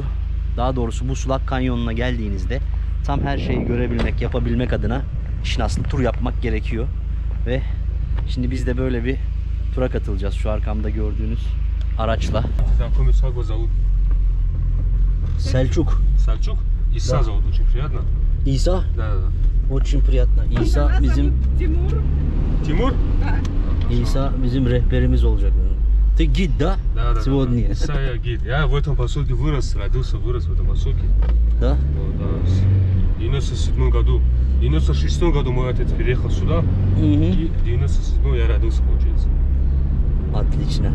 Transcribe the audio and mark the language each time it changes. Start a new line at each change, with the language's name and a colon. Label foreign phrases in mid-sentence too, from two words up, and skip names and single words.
Turkish: Daha doğrusu bu Sulak Kanyonu'na geldiğinizde tam her şeyi görebilmek, yapabilmek adına işin aslı tur yapmak gerekiyor. Ve şimdi biz de böyle bir tura katılacağız. Şu arkamda gördüğünüz araçla. Selçuk.
Russian: Selçuk. İsa zovут, очень приятно.
Turkish: İsa?
Russian: Да, да. Очень приятно.
Turkish: İsa bizim
Russian: Тимур?
Turkish: İsa bizim rehberimiz olacak.
Russian: Ты гид, да? Да, да. Сегодня. Иса я гид. Я в этом поселке вырос, родился, вырос в этом поселке. Да? В 97 году. В 96 году мой отец переехал сюда. И в 97 я родился, получается. Отлично.